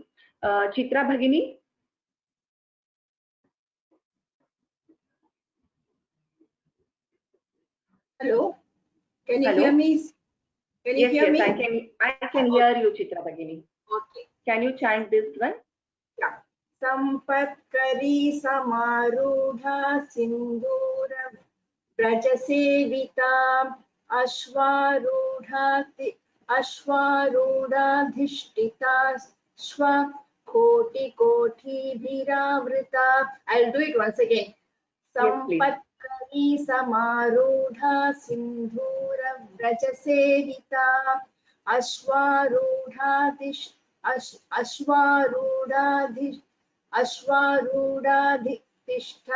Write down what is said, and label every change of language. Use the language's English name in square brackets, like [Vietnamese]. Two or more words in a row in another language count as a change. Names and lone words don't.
[English] Chitra Bhagini. Hello, can you Hello? hear me? Can you Yes, hear yes, me? I can hear you, Chitra Bhagini. Okay. Can you chant this one? Yeah. [Sanskrit] Sampatkari Samarudha Sindhura Brajasevita Ashwarudadhishtita Shwa Koti Koti Viravrita. [English] I'll do it once again. Yes, please. [Sanskrit] Sampatkari Samarudha Sindhura Brajasevita Ashwarudadhishtha.